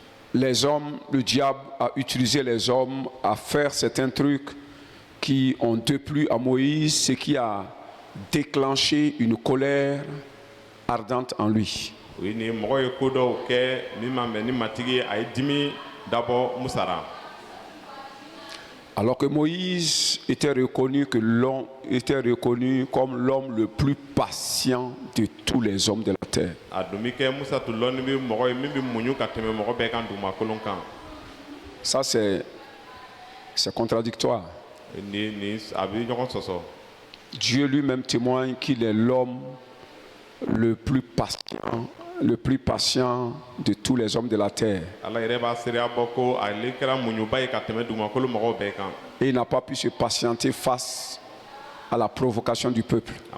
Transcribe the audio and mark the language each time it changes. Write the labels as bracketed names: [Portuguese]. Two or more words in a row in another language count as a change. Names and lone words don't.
[French] les hommes, le diable a utilisé les hommes à faire certains trucs qui ont déplu à Moïse, ce qui a déclenché une colère ardente en lui. Oui, [Bambara] ni mɔgɔ ye ko dɔw kɛ min ma mɛn ni matigi ye, a ye dimi dabɔ Musa la. [French] Alors que Moïse était reconnu comme l'homme le plus patient de tous les hommes de la terre. [Bambara] A dun bi kɛ Musa tun lɔnni bi mɔgɔ ye min bi muɲu ka tɛmɛ mɔgɔ bɛɛ kan dugumakolo kan. [French] Ça c'est contradictoire. [Bambara] Ni a bi ɲɔgɔn sɔsɔ. [French] Dieu lui-même témoigne qu'il est l'homme le plus patient de tous les hommes de la terre. Et il n'a pas pu se patienter face à la provocation du peuple.